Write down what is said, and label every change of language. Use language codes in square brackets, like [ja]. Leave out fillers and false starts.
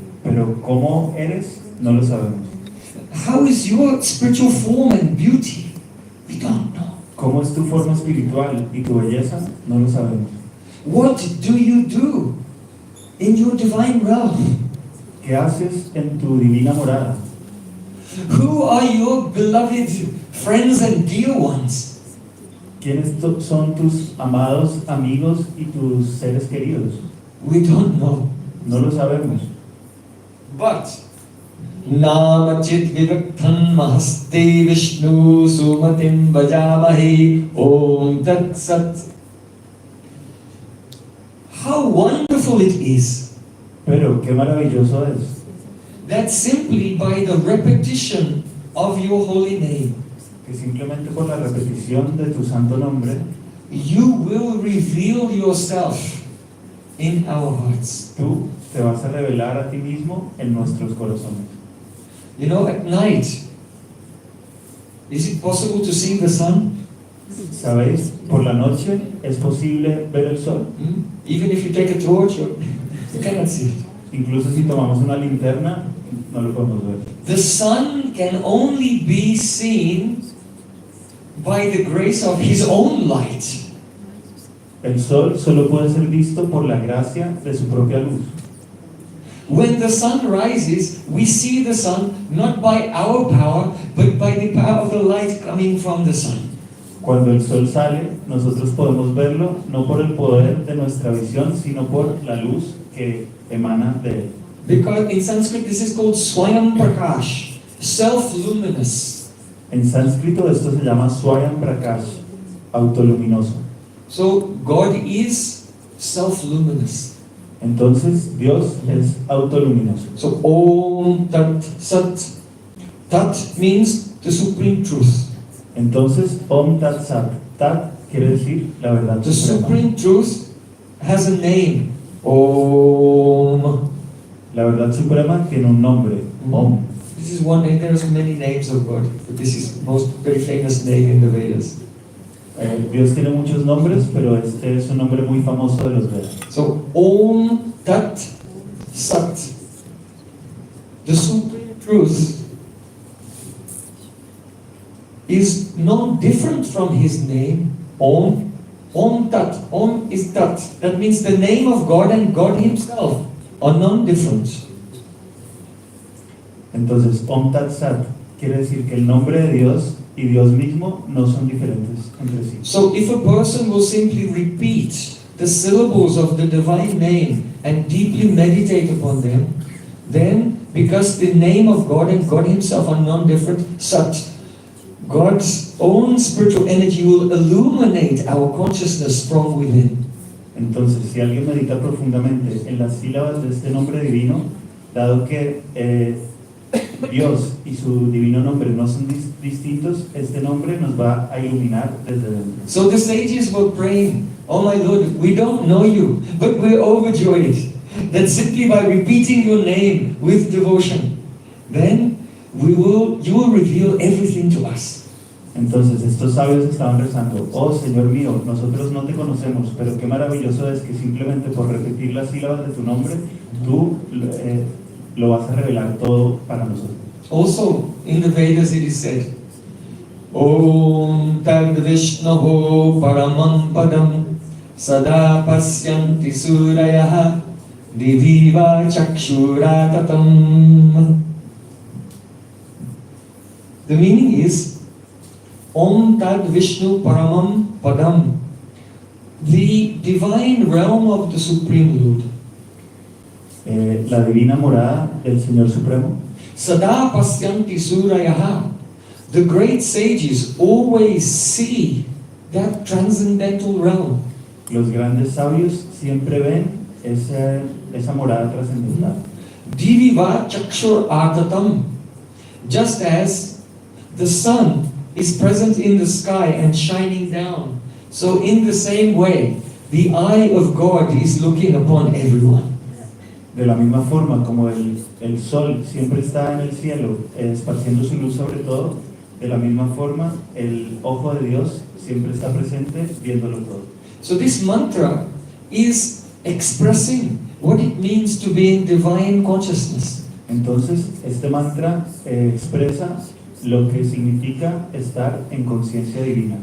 [es] pero cómo eres, no lo sabemos. [en] How is your spiritual form and beauty? We don't know. [es] ¿Cómo es tu forma espiritual y tu belleza? No lo sabemos. [en] What do you do in your divine realm? [es] ¿Qué haces en tu divina morada? [en] Who are your beloved friends and dear ones? [es] ¿Quiénes son tus amados amigos y tus seres queridos? [en] We don't know. [es] No lo sabemos. [sa] But Namachit Vivaktan Mahaste Vishnu Sumatim Bhajamahe Om Tat Sat. [en] How wonderful it is [es] Pero qué maravilloso es [en] that simply by the repetition of your holy name, [es] que simplemente por la repetición de tu santo nombre, [en] you will reveal yourself in our hearts. [es] tú te vas a revelar a ti mismo en nuestros corazones. [en] You know, at night, is it possible to see the sun? [es] ¿Sabéis? Por la noche es posible ver el sol. [en] Even if you take a torch, you cannot see it. [es] Incluso si tomamos una linterna, no lo podemos ver. [en] The sun can only be seen by the grace of his own light. [es] El sol solo puede ser visto por la gracia de su propia luz. [en] When the sun rises, we see the sun not by our power, but by the power of the light coming from the sun. [es] Cuando el sol sale, nosotros podemos verlo no por el poder de nuestra visión, sino por la luz que emana de él. [en] Because in Sanskrit this is called Swayam Prakash, self-luminous. [es] En sánscrito esto se llama Swayam Prakash, autoluminoso. [en] So God is self-luminous. [es] Entonces Dios es autoluminoso. [en] So Om Tat Sat. Tat means the supreme truth. [es] Entonces Om Tat Sat. Tat quiere decir la verdad [en] The [es] suprema. [en] supreme truth has a name. Om. [es] La verdad suprema tiene un nombre, Om. [en] This is one name. There are many names of God, but this is most very famous name in the Vedas. [es] Dios tiene muchos nombres, pero este es un nombre muy famoso de los Vedas. [en] So Om Tat Sat. The supreme truth is no different from his name, Om. Om Tat. Om is Tat. That means the name of God and God himself are non-different. [es] Entonces, Om Tat Sat quiere decir que el nombre de Dios y Dios mismo no son diferentes entre sí. [en] So if a person will simply repeat the syllables of the divine name and deeply meditate upon them, then because the name of God and God himself are non-different, Sat, God's own spiritual energy will illuminate our consciousness from within. [es] Entonces, si alguien medita profundamente en las sílabas de este nombre divino, dado que Dios y su divino nombre no son distintos, este nombre nos va a iluminar desde dentro. [en] So the sages were praying, "Oh my Lord, we don't know you, but we're overjoyed that simply by repeating your name with devotion, then you will reveal everything to us." [es] Entonces estos sabios estaban rezando, oh Señor mío, nosotros no te conocemos, pero qué maravilloso es que simplemente por repetir las sílabas de tu nombre, tú lo vas a revelar todo para nosotros. [en] Also, in the Vedas it is said, [sa] Om Tad Vishnaho Paramam Padam Sada Pasyanti Surayah Diviva Chakshuratatam. [en] The meaning is [sa] Om Tad Vishnu Paramam Padam, [en] the divine realm of the Supreme Lord. [es] La divina morada del Señor Supremo. [sa] Sada Pasyanti Surayah. [en] The great sages always see that transcendental realm. [es] Los grandes sabios siempre ven esa morada trascendental. [sa] Diviva Chakshur Atatam. [en] Just as the sun is present in the sky and shining down, so in the same way, the eye of God is looking upon everyone. [es] De la misma forma como el sol siempre está en el cielo, esparciendo su luz sobre todo, de la misma forma el ojo de Dios siempre está presente viéndolo todo. [en] So this mantra is expressing what it means to be in divine consciousness. [es] Entonces, este mantra expresa lo que significa estar en conciencia divina.